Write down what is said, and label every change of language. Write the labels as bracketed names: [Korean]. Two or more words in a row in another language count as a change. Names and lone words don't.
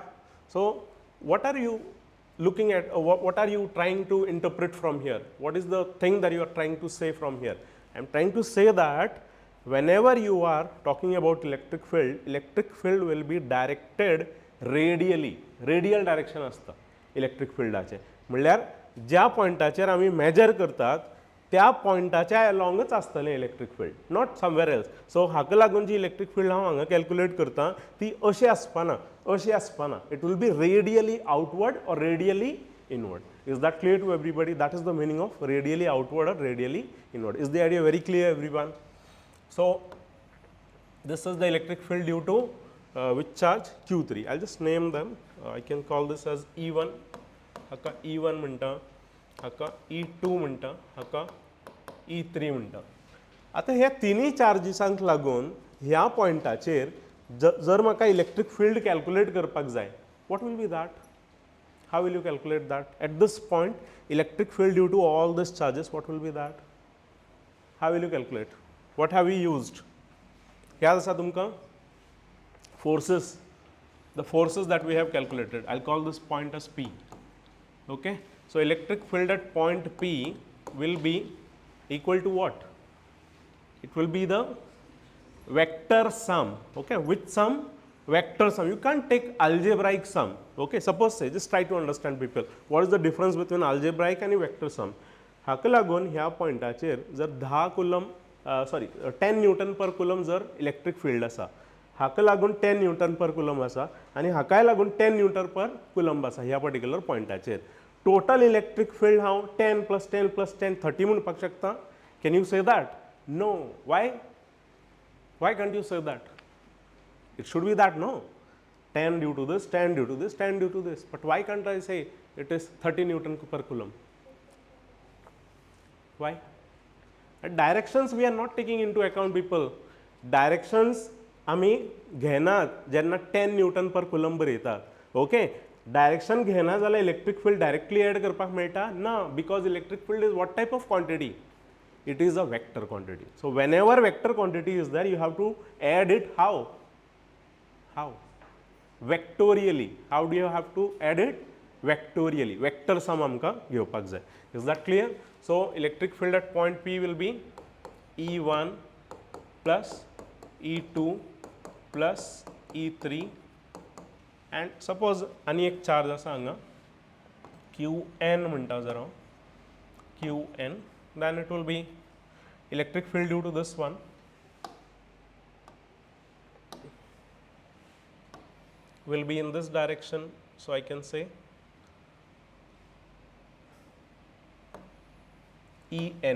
[English] So what are you looking at? What are you trying to interpret from here? What is the thing that you are trying to say from here? I am trying to say that whenever you are talking about electric field will be directed radially. Radial direction [Konkani] असतं electric fieldaचे. म्हळ्यार ज्या पॉइंटाचेर आमी मेजर करतात त्या पॉइंटाच्या अलॉंगच आसतलें [English] electric field, not somewhere else. [Konkani] सो हाका लागून जी [English] electric field [Konkani] हांव हांगा कॅल्क्युलेट करता ती अशी आसपाना, अशी आसपाना. [English] it will be radially outward और रेडियली inward. Is that clear to everybody? That is the meaning of radially outward or radially inward. Is the idea very clear, everyone? So this is the electric field due to which charge? Q3. I'll just name them. I can call this as E1. [Konkani] हाका E1 म्हणटा, हाका E2 म्हणटा, हाका E3 म्हणटा. आता ह्या तिनी चार्जिसांक लागून ह्या पॉइंटाचेर जर म्हाका [English] electric field [Konkani] कॅल्क्युलेट करपाक जाय, [English] what will be that? How will you calculate that? At this point, electric field due to all these charges, what will be that? How will you calculate? What have we used? [Konkani] याद आसा तुमकां? [English] Forces. The forces that we have calculated. I'll call this point as P. Okay? So electric field at point P will be equal to what? It will be the vector sum. Okay? Which sum? Vector sum. You can't take algebraic sum. Okay? Suppose say, just try to understand people. What is the difference between algebraic and vector sum? [Konkani] हाका लागून ह्या पॉइंटाचेर जर 10 कूलम 10 [English] newton per coulomb [Konkani] जर [English] electric field [Konkani] आसा, हाका लागून 10 [English] newton per coulomb [Konkani] आसा आनी हाकाय लागून 10 [English] newton per coulomb [Konkani] आसा ह्या पर्टिक्युलर पॉइंटाचेर. [English] total electric field [Konkani] हांव 10 + 10 + 10 30 म्हणपाक शकता. [English] Can you say that? No. Why? Why can't you say that? It should be that, no? 10 due to this, 10 due to this, 10 due to this. But why can't I say it is 30 Newton per coulomb? Why? At directions we are not taking into account, people. [Konkani] Directions आमी घेनात जेन्ना [English] 10 Newton per coulomb [Konkani] बरयतात. Okay? Direction घेना जाल्यार [English] electric field directly add [Konkani] करपाक मेळटा ना, [English] because electric field is what type of quantity? It is a vector quantity. So whenever vector quantity is there, you have to add it how? How? Vectorially. How do you have to add it? Vectorially. Vector sum [Konkani] आमकां घेवपाक जाय. [English] Is that clear? So electric field at point P will be E1 plus E2 plus E3 and suppose [Konkani] आनी एक [English] charge [Konkani] आसा हांगा Qn म्हणटा जर हांव Qn, [English] then it will be electric field due to this one will be in this direction. So I can say En.